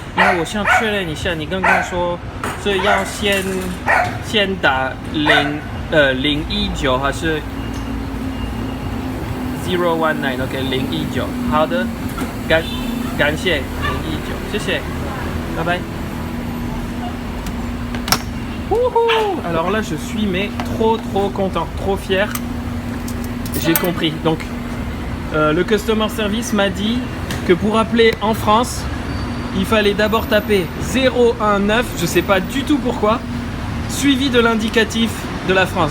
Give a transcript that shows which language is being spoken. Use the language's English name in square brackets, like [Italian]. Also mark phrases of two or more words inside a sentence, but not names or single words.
[Chinese] 那我想确认一下，你刚刚说是要先打019还是019 ？OK， 019，好的，感谢019，谢谢，拜拜。 [French] Alors là je suis mais trop content, trop fier. J'ai compris. Donc le [English] customer service [French] m'a dit que pour appeler en France, il fallait d'abord taper 019, je sais pas du tout pourquoi, suivi de l'indicatif de la France.